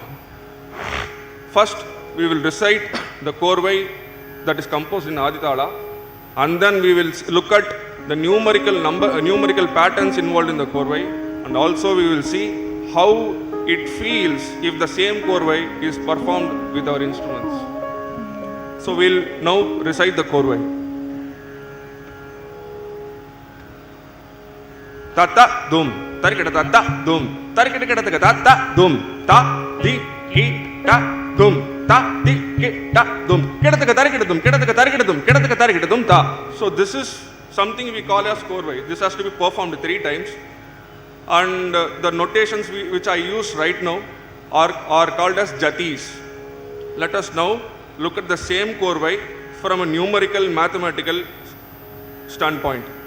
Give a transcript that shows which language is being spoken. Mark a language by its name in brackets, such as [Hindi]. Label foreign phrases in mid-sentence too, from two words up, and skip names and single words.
[English] First, we will recite the korvai that is composed in Aditala, and then we will look at the numerical patterns involved in the korvai, and also we will see how it feels if the same korvai is performed with our instruments. So we'll now recite the korvai. Tata dum. Tarikata tata dum, tarikata tata dum, ta di ki ta dum, ta di ki ta dum, kedaka tarikata dum, kedaka tarikata dum, kedaka tarikata dum ta. So this is something we call as korvai. This has to be performed 3 times, and the notations which I use right now are called as jatis. Let us now look at the same korvai from a numerical mathematical standpoint.